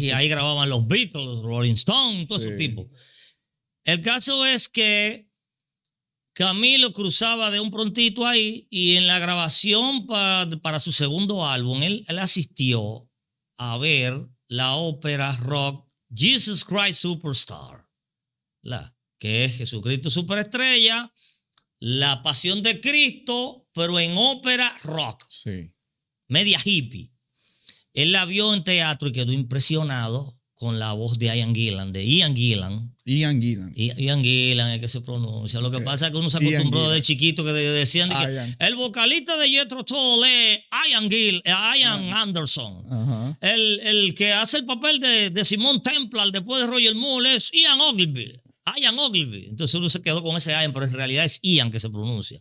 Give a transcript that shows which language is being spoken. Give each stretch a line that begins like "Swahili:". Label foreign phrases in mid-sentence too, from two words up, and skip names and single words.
Spanish: Y ahí grababan los Beatles, los Rolling Stones, todo ese tipo. El caso es que Camilo cruzaba de un prontito ahí y en la grabación para su segundo álbum, él asistió a ver la ópera rock Jesus Christ Superstar, que es Jesucristo Superestrella, la Pasión de Cristo, pero en ópera rock, media hippie. Él la vio en teatro y quedó impresionado con la voz de Ian Gillan, de Ian Gillan. Ian Gillan. Ian Gillan es el que se pronuncia. Lo que pasa es que uno se Ian acostumbró Gillan. de chiquito que decían de que Ian. el vocalista de Jethro Tull es Ian Anderson. Ajá. El que hace el papel de Simon Templar después de Roger Moore es Ian Ogilvy. Ian Ogilvy. Entonces uno se quedó con ese Ian, pero en realidad es Ian que se pronuncia.